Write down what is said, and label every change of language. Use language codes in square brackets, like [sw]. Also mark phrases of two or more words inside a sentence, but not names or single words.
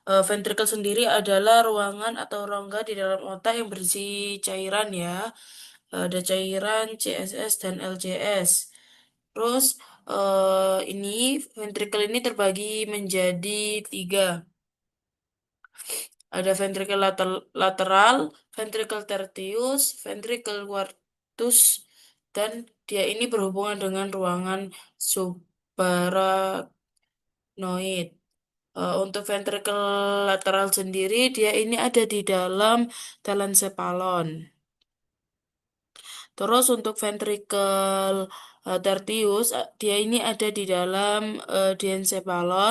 [id] Ventrikel sendiri adalah ruangan atau rongga di dalam otak yang berisi cairan ya. Ada cairan CSS dan LCS. Terus ini ventrikel ini terbagi menjadi tiga. Ada ventrikel lateral, ventrikel tertius, ventrikel quartus, dan dia ini berhubungan dengan ruangan subarachnoid. Untuk ventrikel lateral sendiri, dia ini ada di dalam telencephalon. Terus untuk ventrikel tertius, dia ini ada di dalam diencephalon.